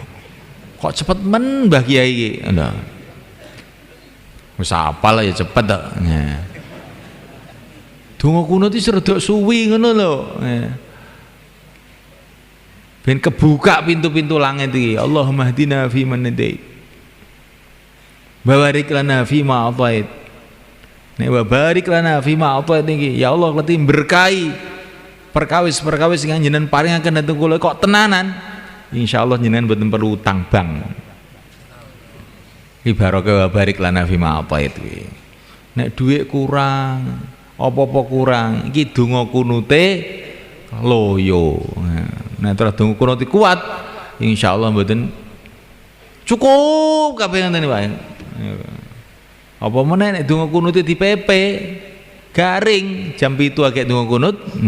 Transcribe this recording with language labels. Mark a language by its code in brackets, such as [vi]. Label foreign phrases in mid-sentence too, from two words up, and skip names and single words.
[jv] Kok cepet men Mbah Kiai iki. Lho. Wis apal ya cepet tok. Donga kunut iki rada suwi ngono lho. Ben kebuka pintu-pintu langit iki. [ar] اللهم اهدنا فيمن هديت. بارك لنا فيما أعطيت. [jv] Nek [ar] بارك لنا فيما أعطيت [jv] niki. Ya Allah leti berkahi perkawis-perkawis sing jenengan paringaken dhateng kula kok tenanan. Insyaallah jenengan mboten perlu utang bank. Iki barokah [ar] بارك لنا فيما أعطيت [jv] kuwi. Nek dhuwit kurang apa-apa kurang iki donga kunute loyo. Nah terus donga kunut kuat insyaallah mboten cukup kabeh ngoten wae. Apa meneh nek donga kunute dipepe garing jam 7 agek donga kunut.